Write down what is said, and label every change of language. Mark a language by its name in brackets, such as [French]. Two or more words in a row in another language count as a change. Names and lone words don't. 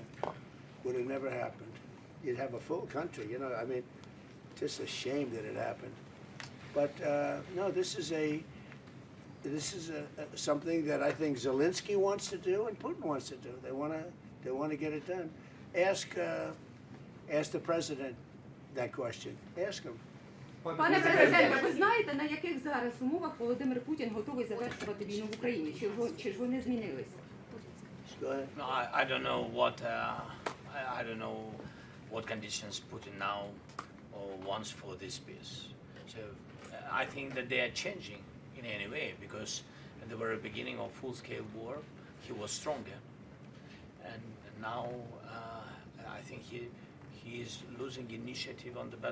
[English] Would have never happened. You'd have a full country, you know, I mean, just a shame that it happened. But no, this is something that I think Zelensky wants to do and Putin wants to do. They want to get it done. Ask the president that question. Ask him. [Ukrainian] Пане президенте, ви знаєте, на яких зараз умовах Володимир Путін готовий завершувати війну в Україні? Чи ж вони змінилися? [English] No, I don't know what I don't know what conditions Putin now wants for this peace. So I think that they are changing in any way because at the very beginning of full-scale war he was stronger, and now I think he is losing initiative on the battlefield.